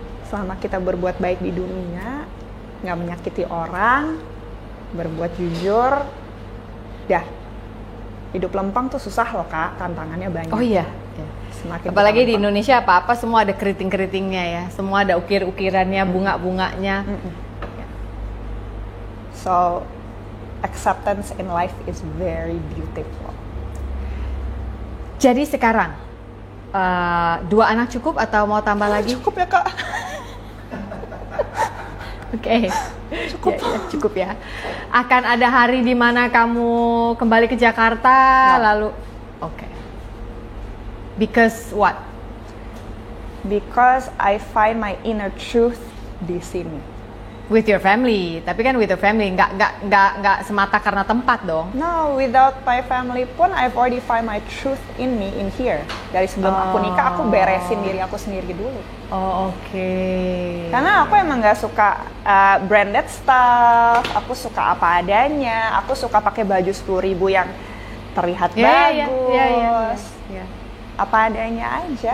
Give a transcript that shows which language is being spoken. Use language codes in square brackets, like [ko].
[id] Selama kita berbuat baik di dunia, nggak menyakiti orang, berbuat jujur, dah. Hidup lempeng tuh susah loh Kak, tantangannya banyak. Oh iya. Semakin Apalagi di lempeng. Indonesia apa-apa semua ada keriting-keritingnya ya. Semua ada ukir-ukirannya, bunga-bunganya. [en] So, acceptance in life is very beautiful. [id] Jadi sekarang 2 anak cukup atau mau tambah lagi? Cukup ya Kak. Oke, cukup. Cukup ya. Akan ada hari di mana kamu kembali ke Jakarta, lalu, oke. [en] Because what? Because I find my inner truth [id] di sini. [en] With your family, [id] tapi kan [en] with your family, [id] nggak semata karena tempat dong. [en] No, without my family pun I've already find my truth in me in here. [id] Dari sebelum aku nikah, aku beresin diri aku sendiri dulu. Oh, oke. Karena aku emang nggak suka branded stuff, aku suka apa adanya, aku suka pakai baju 10.000 yang terlihat bagus. Ya. Apa adanya aja.